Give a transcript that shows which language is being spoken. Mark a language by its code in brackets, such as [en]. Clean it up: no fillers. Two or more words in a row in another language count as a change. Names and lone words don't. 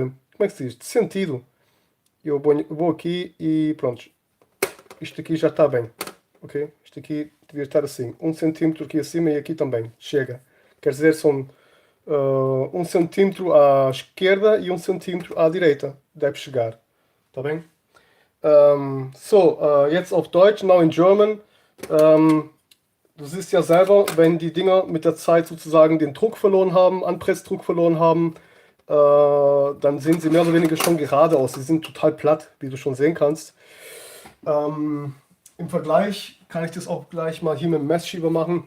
[pt] Como é que se diz? De sentido. Eu vou aqui e pronto. isto aqui já está bem, ok? Isto aqui devia estar assim, 1 centímetro aqui acima e aqui também, chega. Quer dizer, são 1 centímetro à esquerda e 1 centímetro à direita, deve chegar, tá bem? [de] Jetzt auf Deutsch, [en] now in German. [de] Du siehst ja selber, wenn die Dinger mit der Zeit sozusagen den Druck verloren haben, Anpressdruck verloren haben, dann sehen sie mehr oder weniger schon gerade aus. Sie sind total platt, wie du schon sehen kannst. Im Vergleich kann ich das auch gleich mal hier mit dem Messschieber machen.